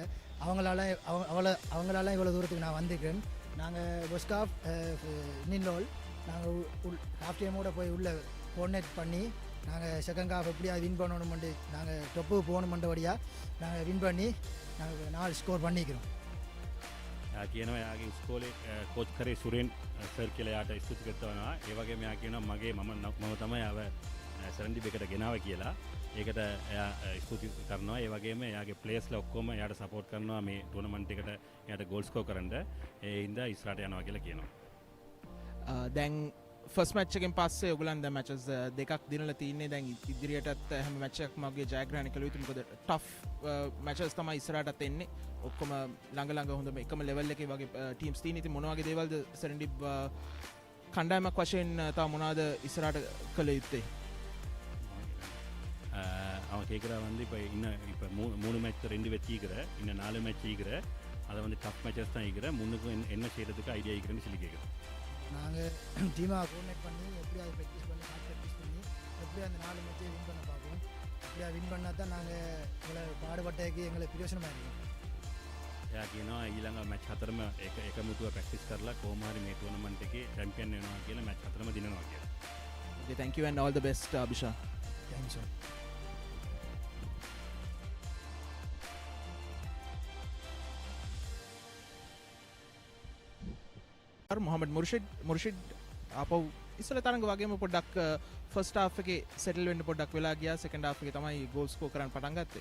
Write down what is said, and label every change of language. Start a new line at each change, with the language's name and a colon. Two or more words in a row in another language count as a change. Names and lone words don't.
Tamil: அவங்களால இவ்வளோ தூரத்துக்கு நான் வந்திருக்கேன். நாங்கள்
English: first half
Tamil: நின்னோல் நாங்கள் ஹாஃப் டைமோடு போய் உள்ளே கோஆர்டினேட் பண்ணி நாங்கள்
English: second half
Tamil: எப்படியாவது வின் பண்ணணுமெண்டு நாங்கள் டொப்புக்கு போகணுமெண்டபடியாக நாங்கள் வின் பண்ணி நாங்கள் 4 ස්කෝර් பண்ணிக்கிறோம்.
Sinhala: කියනවා යාගේ ස්කෝලේ කෝච් කරේ සුරෙන් සර් කියලා යාට ස්තුති කරනවා. ඒ වගේම යා කියනවා මම තමයි ආව සරන්ඩිබ් එකට ගෙනාව කියලා. ඒකට එයා ස්තුති කරනවා. ඒ වගේම එයාගේ ප්ලේයර්ස්ලා ඔක්කොම එයාට සපෝට් කරනවා මේ ටූර්නමන්ට් එකට එයාට
English: goal score
Sinhala: කරන්න. ඒ හින්දා ඉස්සරහට යනවා කියලා කියනවා. දැන්
English: first match
Sinhala: එකෙන් පස්සේ ඔයගොල්ලන් දැන් මැචස් දෙකක් දිනලා තින්නේ. දැන් ඉදිරියටත් හැම මැච් එකක්ම වගේ ජයග්‍රහණය කළ යුතුයි. මොකද
English: tough matches
Sinhala: තමයි ඉස්සරහටත් එන්නේ. ඔක්කොම ළඟ හොඳම එකම ලෙවල් එකේ වගේ ටීම්ස් තියෙන. ඉතින් මොන වගේ දේවල්ද සෙරෙන්ඩිබ් කණ්ඩායමක් වශයෙන් තව මොනවාද ඉස්සරහට කළ යුත්තේ?
Tamil: அவன் கேட்குறா வந்து இப்போ 3 மேட்ச் 2 வெற்றிக்கிற இன்னும் 4 மேட்ச் ஈக்கிற அதை வந்து
English: tough matches
Tamil: தான் ஈக்கிற முன்னுக்கும் என்ன செய்கிறதுக்கு ஐடியா ஈக்கிறேன்னு சொல்லி கேட்குறேன். நாங்கள் டீமாக கோஆர்டினேட் பண்ணி எப்படியாவது ப்ராக்டிஸ் பண்ணி ப்ராக்டிஸ் பண்ணி எப்படியா அந்த 4 மேட்சை வின் பண்ண பார்ப்போம். எப்படியா வின் பண்ணால் தான் நாங்கள் எங்களை பாடுபட்டதுக்கு எங்களுக்கு பிரயோஜனமாக இருக்கும்.
Sinhala: එයා කියනවා ඊළඟ මැච් 4ම එකමුතුව ප්‍රැක්ටිස් කරලා කොහොම හරි මේ ටූර්නමන්ට් එකේ චැම්පියන් වෙනවා කියලා මැච් 4ම දිනනවා කියලා.
English: Okay, thank you and all the best Abhisha. Thank you sir.
Sinhala: මොහමඩ් මුර්ෂිඩ් ආපහු ඉස්සෙල්ලා තරඟ වගේම පොඩ්ඩක්
English: first half
Sinhala: එකේ සෙටල් වෙන්න පොඩ්ඩක් වෙලා ගියා.
English: second half
Sinhala: එකේ තමයි
English: goal score
Sinhala: කරන්න පටන් ගත්තේ.